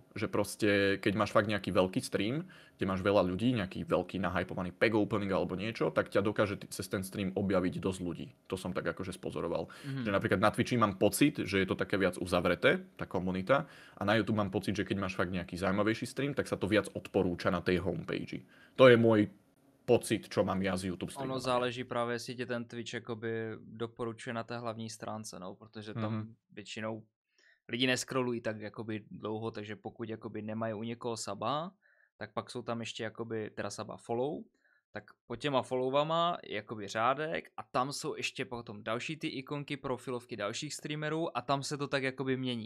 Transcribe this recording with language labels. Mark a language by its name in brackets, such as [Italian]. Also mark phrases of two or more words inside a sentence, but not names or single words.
[Slovak] Že proste, keď máš fakt nejaký veľký stream, kde máš veľa ľudí, nejaký veľký nahypovaný [English] pack opening [Slovak] alebo niečo, tak ťa dokáže cez ten stream objaviť dosť ľudí. To som tak akože spozoroval. Že napríklad na Twitchi mám pocit, že je to také viac uzavreté, tá komunita, a na YouTube mám pocit, že keď máš fakt nejaký zaujímavejší stream, tak sa to viac odporúča na tej homepage. To je môj pocit, čo mám ja z YouTube streamu. [Czech] Ono záleží právě, jestli tě ten Twitch jakoby doporučuje na té hlavní stránce, no, protože tam většinou lidi neskrolují tak jakoby dlouho, takže pokud jakoby nemají u někoho saba, tak pak jsou tam ještě jakoby teda saba follow, tak pod těma followama je jakoby řádek a tam jsou ještě potom další ty ikonky, profilovky dalších streamerů a tam se to tak jakoby mění.